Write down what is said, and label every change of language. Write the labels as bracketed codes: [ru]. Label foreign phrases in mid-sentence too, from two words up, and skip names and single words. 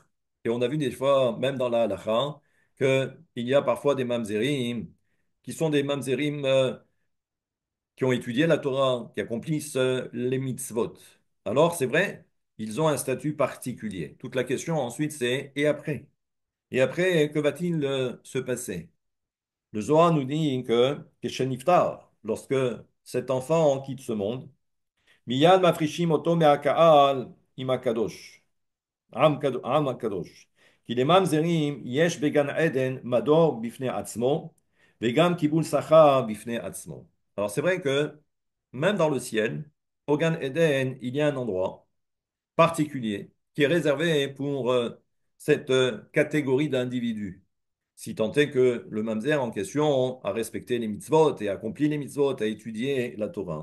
[fr] Et on a vu des fois, même dans la halakha, qu'il y a parfois des mamzerim qui sont des mamzerim qui ont étudié la Torah, qui accomplissent les mitzvot. Alors, c'est vrai, ils ont un statut particulier. Toute la question ensuite, c'est et après? Et après, que va-t-il se passer? Le Zohar nous dit que Kesheniftar, lorsque cet enfant quitte ce monde, [he] מיד מפרישים אותו מהקהל עם הקדוש עם הקדוש. כי לממזרים יש בגן עדן מדור בפני עצמו, וגם קיבול שכר בפני עצמו. [fr] Alors c'est vrai que même dans le ciel, au Gan Eden, il y a un endroit particulier qui est réservé pour cette catégorie d'individus. Si tant est que le mamzer en question a respecté les mitzvot et accompli les mitzvot, a étudié la Torah.